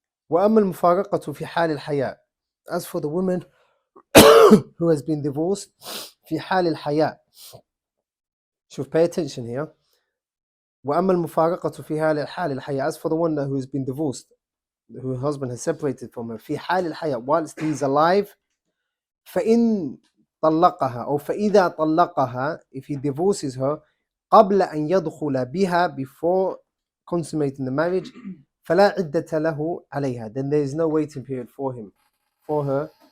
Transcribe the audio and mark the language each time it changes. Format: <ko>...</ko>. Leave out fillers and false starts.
<ar>وأما المفارقة في حال الحياة.</ar> <en>As for the woman who has been divorced,</en> <ar>في حال الحياة. شوف,</ar> <en>pay attention here.</en> <ar>وأما المفارقة في حال الحياة.</ar> <en>As for the one who has been divorced, whose husband has separated from her,</en> <ar>في حال الحياة,</ar> <en>whilst he is alive,</en> <ar>فإن طلقها أو فإذا طلقها,</ar> <en>if he divorces her,</en> <ar>قبل أن يدخل بها,</ar> <en>before consummating the marriage,</en> <ar>فلا عدة له عليها,</ar> <en>then there is no waiting period for him, for her.</en>